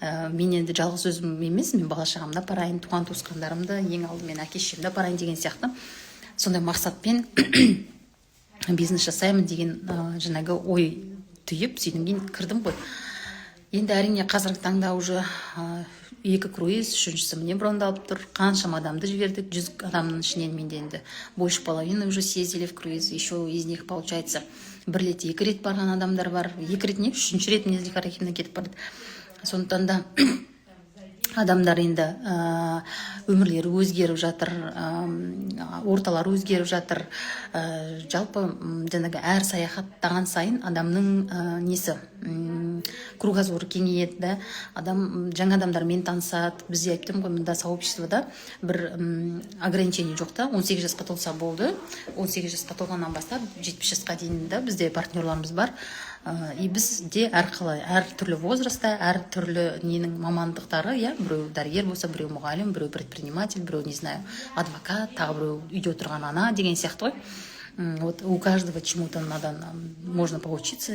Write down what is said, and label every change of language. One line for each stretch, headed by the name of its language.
Kazakh: Мен енді жалғыз өзім емес, мен бала-шағамды апарайын, туған-туысқандарымды, ең алдымен әке-шешемді апарайын деген сияқты. Сондай мақсатпен бизнес жасаймын деген жаңағы ой түйіп, сөйден кейін кірдім ғой. Енді әрине қазіргі таңда уже 2 круиз, 3-шісі міне брондалып тұр. Қаншама адамды жібердік, 100 адамның ішінен менде енді
Russian: больше половины уже съездили в круиз. Еще из них получается
Kazakh: 1 рет, 2 рет барған адамдар бар. 2 рет не, 3-ші рет мінезлік архивіне кетіп барды. Сондықтан да адамдар енді өмірлері өзгеріп жатыр, орталар өзгеріп жатыр. Жалпы жаңағы әр саяхаттаған сайын адамның несі, кругозоры кеңейеді да, адам жаңа адамдармен танысады. Бізде айттым ғой, мында сообществода бір ограничение жоқ та, 18 жасқа толса болды. 18 жасқа толғаннан бастап 70 жасқа дейін да бізде партнерларымыз бар. И бізде әр түрлі возраста, әр түрлі ненің мамандықтары, я, біреу дәрігер болса, біреу мұғалім, біреу предприниматель, біреу,
Russian: не знаю,
Kazakh: адвокат, тағы біреу үйде отырған ана деген сияқты ғой.
Russian: Вот у каждого чему-то можно поучиться.